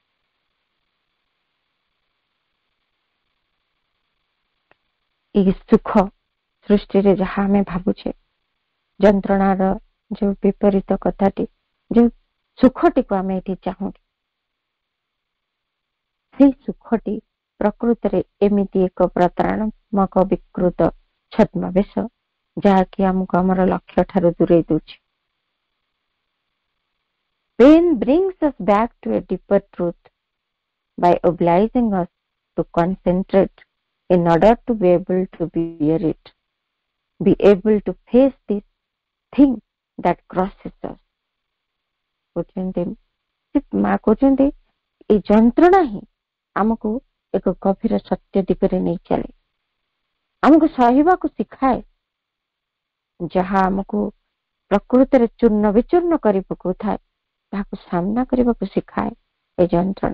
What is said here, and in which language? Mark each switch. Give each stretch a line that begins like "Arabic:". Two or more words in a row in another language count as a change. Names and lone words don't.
Odia: ଏଇ ସୁଖ ସୃଷ୍ଟିରେ ଯାହା ଆମେ ଭାବୁଛେ, ଯନ୍ତ୍ରଣାର ଯୋଉ ବିପରୀତ କଥାଟି, ଯୋଉ ସୁଖଟିକୁ ଆମେ ଏଠି ଚାହୁଁ, ସେଇ ସୁଖଟି ପ୍ରକୃତରେ ଏମିତି ଏକ ପ୍ରତାରଣାତ୍ମକ ବିକୃତ ଛଦ୍ମବେଶ, ଯାହାକି ଆମକୁ ଆମର ଲକ୍ଷ୍ୟ ଠାରୁ ଦୂରେଇ ଦଉଛି।
English: Pain brings us back to a deeper truth by obliging us to concentrate in order to be able to bear it, be able to face this thing that crosses us।
Odia: ମା କହୁଛନ୍ତି, ଏଇ ଯନ୍ତ୍ରଣା ହିଁ ଆମକୁ ଏକ ଗଭୀର ସତ୍ୟ ଦିଗରେ ନେଇ ଚାଲେ, ଆମକୁ ସହିବାକୁ ଶିଖାଏ। ଯାହା ଆମକୁ ପ୍ରକୃତରେ ଚୂର୍ଣ୍ଣ ବିଚୂର୍ଣ୍ଣ କରି ପକାଉଥାଏ ତାହାକୁ ସାମ୍ନା କରିବାକୁ ଶିଖାଏ ଏ ଯନ୍ତ୍ରଣା।